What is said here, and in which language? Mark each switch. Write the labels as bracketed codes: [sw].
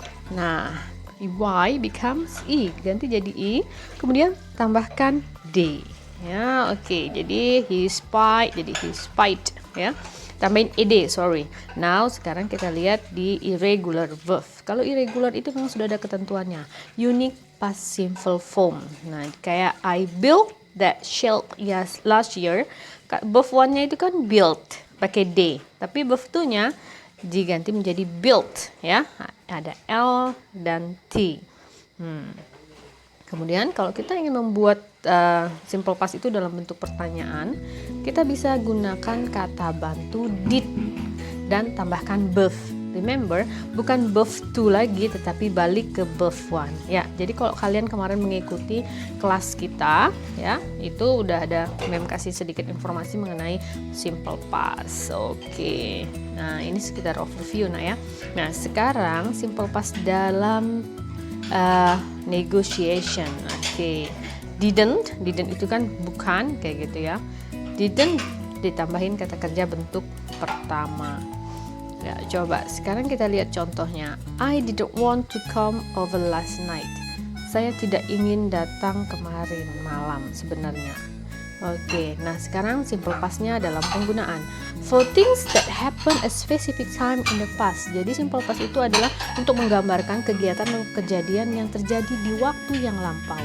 [id] Nah, [en] y becomes i, [id] ganti jadi i, kemudian tambahkan d. Ya, oke. Jadi he spied, jadi he spied, ya. Tambahin ed, sorry. Now, sekarang kita lihat di irregular verb. Kalau irregular itu memang sudah ada ketentuannya. [en] Unique past simple form. [id] Nah, kayak [en] I built that shelf last year. [id] Verb 1-nya itu kan built, pakai d. Tapi verb 2-nya diganti menjadi built, ya. Ada L dan T. Kemudian kalau kita ingin membuat simple past itu dalam bentuk pertanyaan, kita bisa gunakan kata bantu did dan tambahkan verb. Remember, bukan verb 2 lagi tetapi balik ke verb 1. Ya, jadi kalau kalian kemarin mengikuti kelas kita, ya, itu udah ada Mem kasih sedikit informasi mengenai simple past. Oke. Nah, ini sekitar overview ya. Nah, sekarang simple past dalam negotiation. Oke. Didn't itu kan bukan, kayak gitu ya. Didn't ditambahin kata kerja bentuk pertama. Ya, coba sekarang kita lihat contohnya. [en] I didn't want to come over last night. [id] Saya tidak ingin datang kemarin malam sebenarnya. Oke, nah sekarang simple past-nya dalam penggunaan. [en] For things that happen a specific time in the past. [id] Jadi simple past itu adalah untuk menggambarkan kegiatan atau kejadian yang terjadi di waktu yang lampau.